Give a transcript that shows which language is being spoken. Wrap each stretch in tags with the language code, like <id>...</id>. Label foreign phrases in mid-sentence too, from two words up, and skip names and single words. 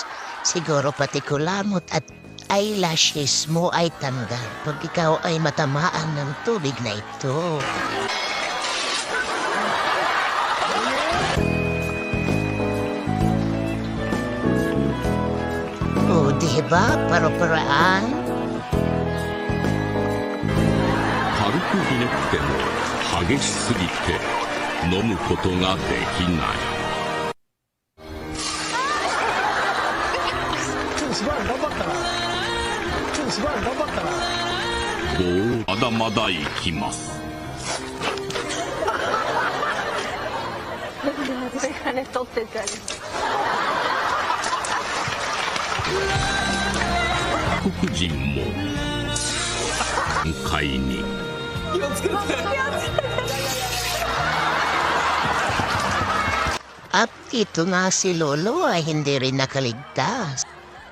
<tl>Siguro pati kulamot at eyelashes mo ay tanggal pag ikaw ay matamaan ng tubig na ito. O diba, para-paraan?</tl> <ja>軽くひねっても激しすぎて飲むことができない。まだまだ行きます。黒人も買いに。</ja> <tl>At ito nga si Lolo ay hindi rin nakaligtas.</tl>